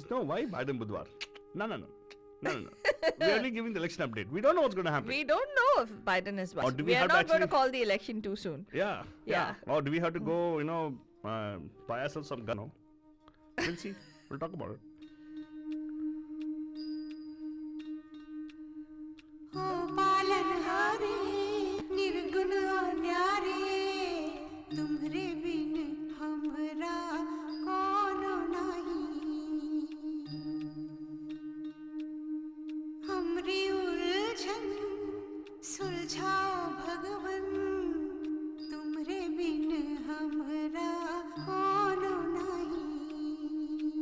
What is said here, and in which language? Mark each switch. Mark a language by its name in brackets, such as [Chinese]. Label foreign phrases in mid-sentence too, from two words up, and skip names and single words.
[English] No, why Biden Budwar? No. We're only giving the election update. We don't know what's going to happen. We don't know if Biden is won. We are not going to call the election too soon. Yeah. Or do we have to go, buy ourselves some gun? No? We'll see. We'll talk about it. [Hindi] निर्गुण न्यारे तुम्हरे बिन हमरा कोनो नहीं हमरी उलझन सुलझाओ भगवन तुम्हरे बिन हमरा कोनो नहीं